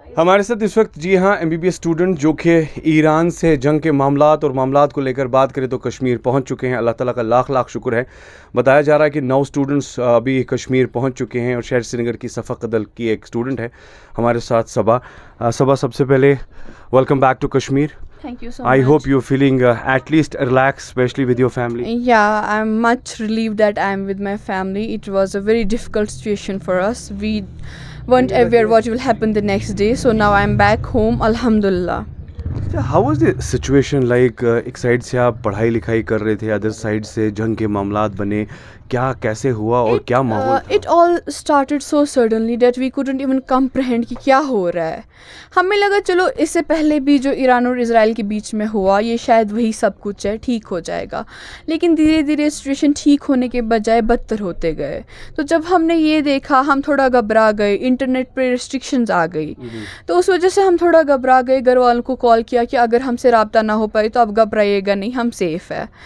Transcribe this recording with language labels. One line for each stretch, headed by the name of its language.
Urdu: ہمارے ساتھ اس وقت جی ہاں MBBS اسٹوڈنٹ جو کہ ایران سے جنگ کے معاملات اور معاملات کو لے کر بات کریں تو کشمیر پہنچ چکے ہیں. اللہ تعالیٰ کا لاکھ لاکھ شکر ہے. بتایا جا رہا ہے کہ 9 اسٹوڈنٹس ابھی کشمیر پہنچ چکے ہیں اور شہر سری نگر کی صفا قدل کی ایک اسٹوڈنٹ ہے ہمارے ساتھ صبا. صبا, سب سے پہلے
English: Welcome back to Kashmir. Thank you so I much. hope you're feeling at least relaxed, especially with your family. Yeah, I'm much relieved that I'm with my family. It was a very difficult situation for us. We weren't aware what will happen the next day. So now I'm back home, alhamdulillah. How was the situation like?
Urdu: ایک side سے آپ پڑھائی لکھائی کر رہے تھے, other side سے جنگ کے معاملات بنے. کیا کیسے ہوا اور کیا ماحول تھا؟
English: It all started so suddenly that we couldn't even comprehend
Urdu: کہ کیا ہو رہا ہے. ہمیں لگا چلو اس سے پہلے بھی جو ایران اور اسرائیل کے بیچ میں ہوا یہ شاید وہی سب کچھ ہے, ٹھیک ہو جائے گا. لیکن دھیرے دھیرے سچویشن ٹھیک ہونے کے بجائے بدتر ہوتے گئے. تو جب ہم نے یہ دیکھا ہم تھوڑا گھبرا گئے, انٹرنیٹ پہ ریسٹرکشنز آ گئی. تو اس وجہ سے ہم تھوڑا گھبرا گئے, گھر والوں کو کال کیا کہ اگر ہم سے رابطہ نہ ہو پائے تو آپ گھبرائیے گا نہیں, ہم سیف ہے.